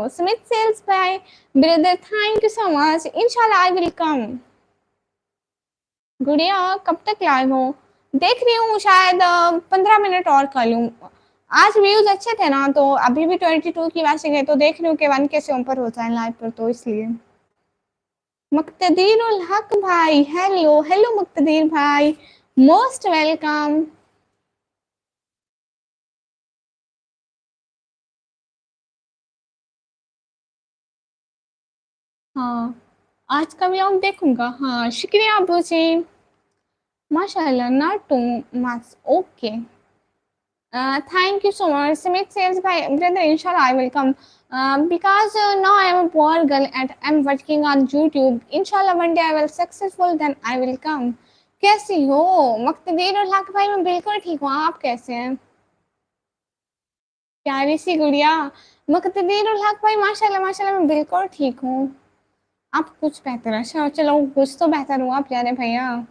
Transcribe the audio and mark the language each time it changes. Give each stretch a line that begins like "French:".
English: Smith Sales by brother, thank you so much. Inshallah I will come.
Hindi: गुड़िया कब तक live हो? देख रही हूँ शायद 15 मिनट और कर लूँ। आज व्यूज अच्छे थे ना, तो अभी भी 22 की वैसे गए, तो देख रही हूँ कि 1K से ऊपर हो जाए लाइव पर, तो इसलिए मुक्तदीरुल हक भाई, हेलो हेलो मुक्तदीर भाई, मोस्ट वेलकम। हाँ, आज का व्लॉग देखूंगा। हाँ, शुक्रिया अबू जी।
English: माशाल्लाह, not too much, okay. Thank you so much. Smith says, "Bhai, brother, inshallah, I will come. Because now I am a poor girl and I'm working on YouTube. Inshallah, one day I will successful, then I will come."
Hindi: कैसी हो मुक्तदीर और हक भाई? मैं बिल्कुल ठीक हूँ, आप कैसे हैं? प्यारी सी गुड़िया मुक्तदीर और हक भाई, माशाल्लाह माशाल्लाह, मैं बिल्कुल ठीक हूँ। आप कुछ बेहतर, अच्छा चलो, कुछ तो बेहतर हुआ प्यारे भैया।